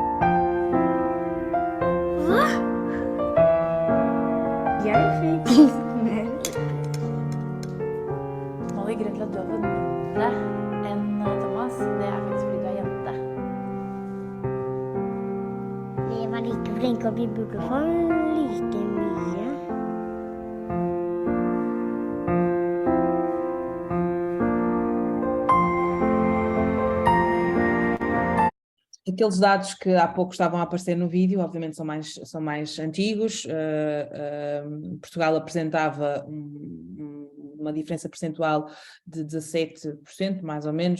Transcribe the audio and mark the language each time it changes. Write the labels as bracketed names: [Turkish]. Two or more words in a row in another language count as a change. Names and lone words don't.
[Norwegian] Jeg fikk gutte enn Thomas, det er faktisk fordi du er jente. Vi var like flinke, og vi burde få like mye. [Portuguese] Aqueles dados que há pouco estavam a aparecer no vídeo, obviamente são mais antigos. Portugal apresentava uma diferença percentual de 17%, mais ou menos.